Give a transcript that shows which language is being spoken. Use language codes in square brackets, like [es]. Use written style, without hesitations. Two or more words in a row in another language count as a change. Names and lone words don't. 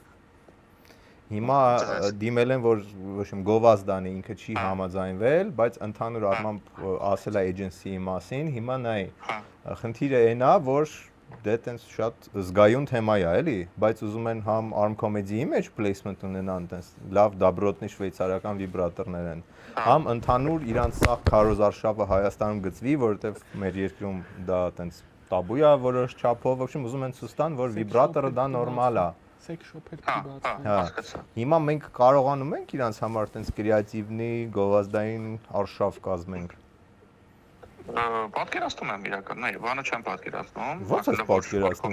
[hy] Հիմա դիմել են, որ ոչ իմ գովազդանի ինքը չի համաձայնվել, բայց ընդհանուր առմամբ ասել է agency-ի մասին, հիմա նայ, խնդիրը այն է, որ դե տենց շատ զգայուն թեմա է, էլի, բայց ուզում են համ [en] arm comedy- [hy] ի մեջ placement ունենան, տենց լավ դաբրոտնի շվեյցարական վիբրատորներ են, համ ընդհանուր իրանց սաղ քարոզարշավը Հայաստանում գծվի, որովհետև մեր երկրում դա տենց տաբու է որոշ չափով, [ru] в общем, [hy] ուզում են ցույց տան, որ վիբրատորը դա նորմալ է։ [en] Sex shop- [hy] եր բացվում։ Հա։ Հիմա մենք կարողանում ենք իրանց համար տենց կրեատիվնի գովազդային արշավ կազմենք։ Պատկերացնում եմ իրական, նայ, բանը չեմ պատկերացնում։ Ո՞նց ես պատկերացնում,